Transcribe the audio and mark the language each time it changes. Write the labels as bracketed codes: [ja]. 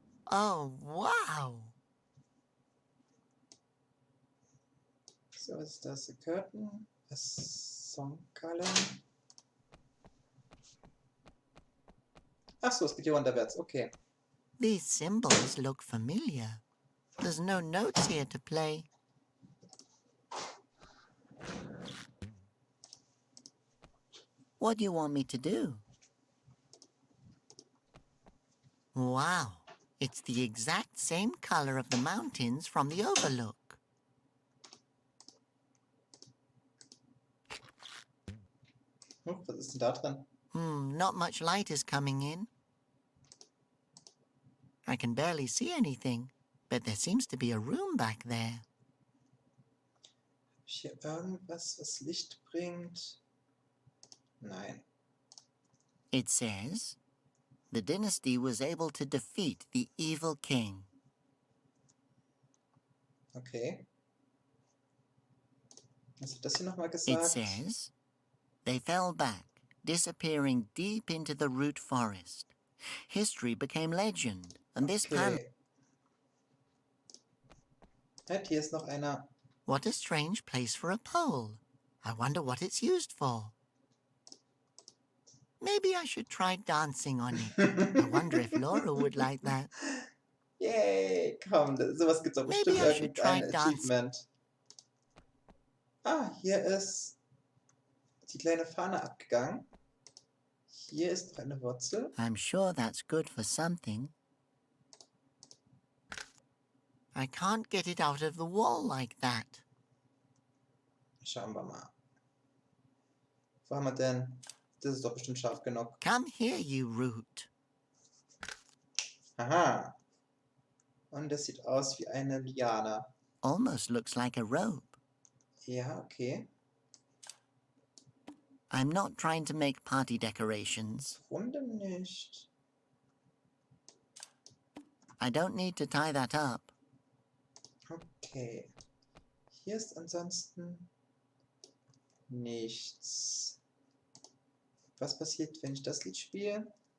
[en] Oh, wow! [de] So, was ist das? [en] The Curtain, a Song Column. [de] Ach so, es geht hier runterwärts. Okay. [en] These symbols look familiar. There's no notes here to play. What do you want me to do? Wow, it's the exact same color of the mountains from the overlook. [de] Was ist denn da drin? [en] Not much light is coming in. I can barely see anything, but there seems to be a room back there. [de] Ist hier irgendwas, was Licht bringt? Nein. [en] It says, the dynasty was able to defeat the evil king. Okay. [de] Was hat das hier nochmal [en] It [de] gesagt? [en] says, they fell back, disappearing deep into the root forest. History became legend, and this panel... Okay. [de] Halt, hier ist noch einer. [en] What a strange place for a pole. I wonder what it's used for. Maybe I should try dancing on it. I wonder if Laura would like that. [de] Yay, komm, sowas gibt's doch bestimmt [en] Maybe I should try [de] irgendein [en] dancing. [de] Achievement. Ah, hier ist die kleine Fahne abgegangen. Hier ist noch eine Wurzel. [en] I'm sure that's good for something. I can't get it out of the wall like that. [de] Schauen wir mal. Wo haben wir denn? Das ist doch bestimmt scharf genug. [en] Come here, you root. Aha. [de] Und das sieht aus wie eine Liane. [en] Almost looks like a rope. [de] Ja, okay. [en] I'm not trying to make party decorations. [de] Warum denn nicht? [en] I don't need to tie that up. Okay. [de] Hier ist ansonsten nichts. Was passiert, wenn ich das Lied spiele?